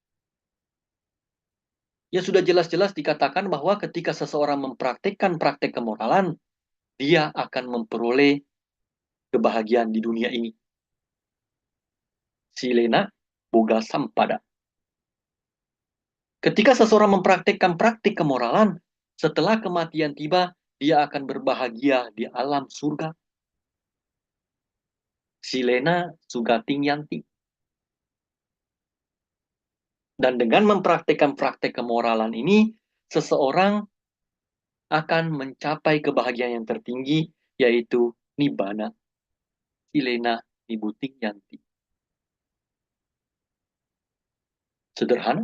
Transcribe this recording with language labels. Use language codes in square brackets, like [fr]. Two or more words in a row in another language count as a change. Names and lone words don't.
[id] Ya sudah jelas-jelas dikatakan bahwa ketika seseorang mempraktikkan praktek kemoralan, dia akan memperoleh kebahagiaan di dunia ini. [pi] Silena boga sampada. [id] Ketika seseorang mempraktikkan praktik kemoralan, setelah kematian tiba, dia akan berbahagia di alam surga. [pi] Silena sugating yanti. [id] Dan dengan mempraktikkan praktek kemoralan ini, seseorang akan mencapai kebahagiaan yang tertinggi, yaitu Nibbana. [pi] Silena Nibuting Yanti. [id] Sederhana.